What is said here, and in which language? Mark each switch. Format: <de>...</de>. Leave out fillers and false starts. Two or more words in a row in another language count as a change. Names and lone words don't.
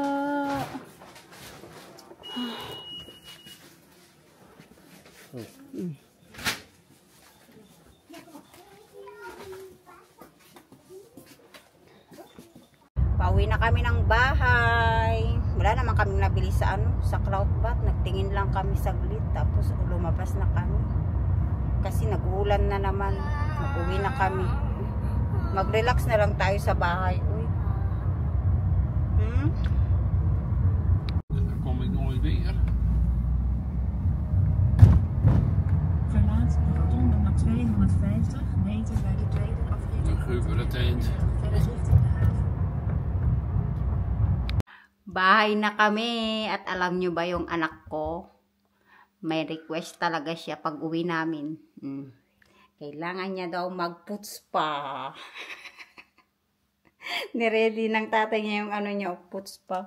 <tl>Pauwi na kami ng bahay. Wala naman kami nabili sa sa Cloud Bath. Nagtingin lang kami saglit. Tapos lumabas na kami. Kasi nag-uulan na naman. Nag-uwi na kami. Mag-relax na lang tayo sa bahay. Uy.</tl> <nl>Dan kom ik nooit weer. Verlaat de rotonde na 250 meter bij de tweede afrit. Dan gebeurt het eind. Verder richting de haven.</nl> <tl>Bahay na kami. At alam nyo ba yung anak ko? May request talaga siya pag uwi namin. Kailangan niya daw mag-puts pa. Niready ng tatay niya yung ano niya, puts pa.</tl>